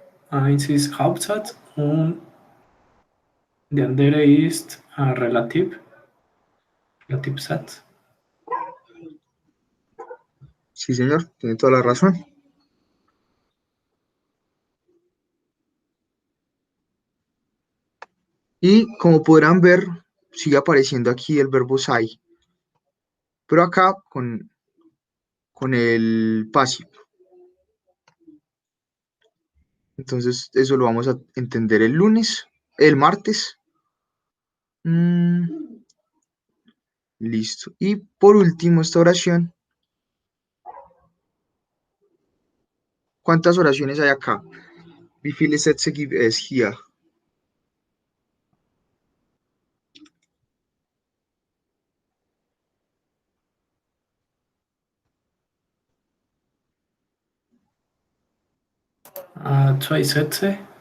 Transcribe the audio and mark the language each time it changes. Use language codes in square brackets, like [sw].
[de] Eins ist Hauptsatz und der andere ist Relativsatz. [es] Sí, señor, tiene toda la razón. Y como podrán ver, sigue apareciendo aquí el verbo sei, pero acá con el pasivo. Entonces, eso lo vamos a entender el martes. Mm, listo. Y por último, esta oración. ¿Cuántas oraciones hay acá? [de] Wie viele Sätze gibt es hier? Zwei Sätze.